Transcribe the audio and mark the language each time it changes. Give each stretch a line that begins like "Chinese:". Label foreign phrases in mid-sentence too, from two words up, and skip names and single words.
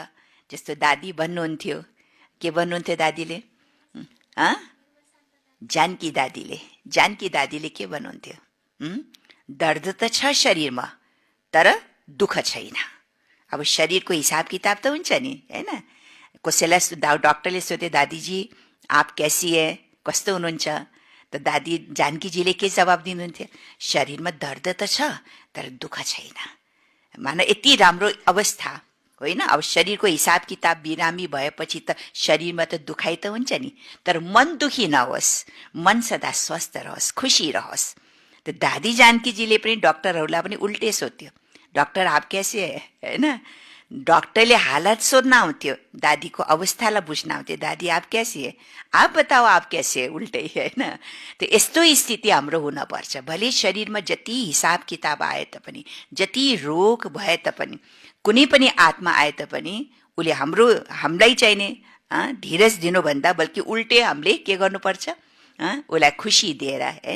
Nepali: जस्तो दादी भन्नुहुन्थ्यो, के भन्नुहुन्थ्यो दादीले? जानकी दादीले के भन्नुहुन्थ्यो? दर्द त छ शरीरमा, तर दुःख छैन। अब शरीरको हिसाब किताब त हुन्छ नि, हैन? कसैलाई डक्टरले सोधे,
Hindi: दादीजी आप कैसी है,
Nepali: कस्तो हुनुहुन्छ? त दादी जानकीजीले के जवाब दिनुहुन्थ्यो? शरीरमा दर्द त छ, तर दुःख छैन। मानव यति राम्रो अवस्था होइन। अब शरीरको हिसाब किताब बिरामी भएपछि त शरीरमा त दुखाइ त हुन्छ नि, तर मन दुखी नहोस्, मन सदा स्वस्थ रहोस्, खुसी रहोस्। त दादी जानकीजीले पनि डक्टरहरूलाई पनि उल्टे सोध्थ्यो,
Hindi: डक्टर आप कैसे है,
Nepali: हैन? डक्टरले हालत सोध्न आउँथ्यो, दादीको अवस्थालाई बुझ्न आउँथ्यो,
Hindi: दादी आप कैसी है, आप बताओ आप कैसे है,
Nepali: उल्टै, हैन? त यस्तो स्थिति हाम्रो हुनपर्छ। भले शरीरमा जति हिसाब किताब आए तापनि, जति रोग भए तापनि, कुनै पनि आत्मा आए तापनि उसले हामीलाई चाहिने धीरज दिनुभन्दा बल्कि उल्टे हामीले के गर्नुपर्छ? उसलाई खुसी दिएर, हैन?